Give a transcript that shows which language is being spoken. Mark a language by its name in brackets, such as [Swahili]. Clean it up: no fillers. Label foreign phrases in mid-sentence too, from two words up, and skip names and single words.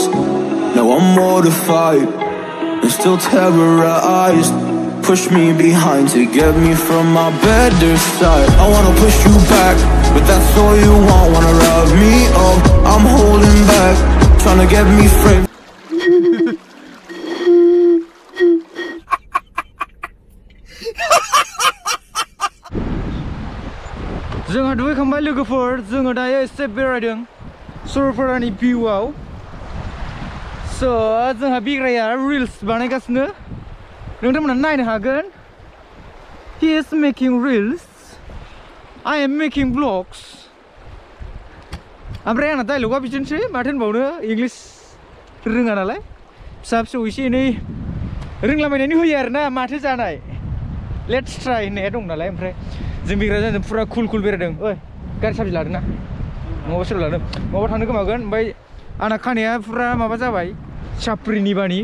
[English] Now I'm mortified and still terrorized. Push me behind to get me from my better side. I wanna push you back, but that's all you want. Wanna rub me up, I'm holding back, trying to get me framed. [Bodo] जोंहा दुगैखांबाय लोगोफोर जोङो दायो एसे बेरायदों सरलपारानि भिउआव स' जोंहा बिग्राया रिल्स बानायगासिनो नोंथांमोना नायनो हागोन he [English] is making reels I am making vlogs [Bodo] ओमफ्राय आंना डायलगा बिदिनोसै माथो होनबावनो इंलिस रोङा नालाय फिसा फिसौ एसे एनै रोंलाबायनानै होयो आरोना माथो जानाय [English] let's try [Bodo] होननाया दं नालाय ओमफ्राय जों बिग्राजों फुरा कुल बेरायदों ओइ गारि साबि लादों ना नङाबा सोर लादों नङाबा थांनो गोमागोन ओमफ्राय आंना खानाया फुरा माबा जाबाय साप्रिनि बानि